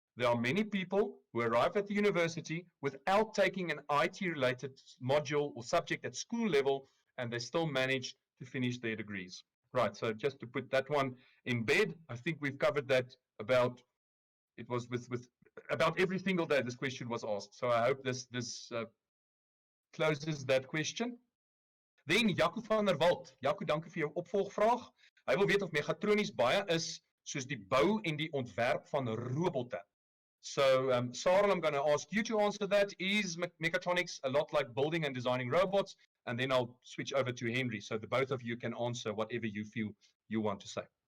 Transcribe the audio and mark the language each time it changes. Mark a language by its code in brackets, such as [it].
[en] There are many people who arrive at the university without taking an IT-related module or subject at school level, and they still manage to finish their degrees. Right, so just to put that one in bed, I think we've covered that about, it was with about every single day this question was asked. So I hope this closes that question. [af] Then Jaco van der Walt. Jaco, dankie vir jou opvolgvraag. Hy wil weet of mechatronies baie is soos die bou en die ontwerp van robotte. [en] So, Sarah, I'm going to ask you to answer that. Is mechatronics a lot like building and designing robots? And then I'll switch over to Henry. So the both of you can answer whatever you feel you want to say.